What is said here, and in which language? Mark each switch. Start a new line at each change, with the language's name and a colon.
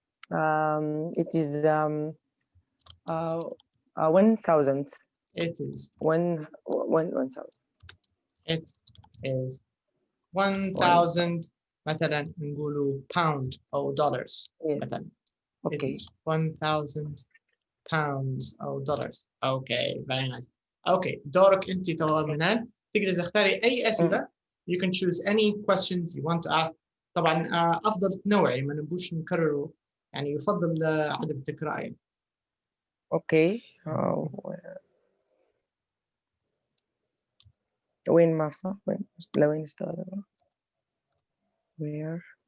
English: It is 1,000. It is 1,000. It is 1,000
Arabic: مثلا نقولوا
English: pound أو dollars. Yes.
Arabic: مثلا.
English: Okay. It is 1,000 pounds أو dollars. Okay, very nice.
Arabic: Okay, دورك أنت توا منال. تقدر تختاري أي أسئلة.
English: You can choose any questions you want to ask.
Arabic: طبعا أفضل تنوعي ما نبوش نكرره. يعني يفضل عدم التكرار يعني.
English: Okay.
Arabic: وين ما صح؟ وين لوين اشتغل؟ Where?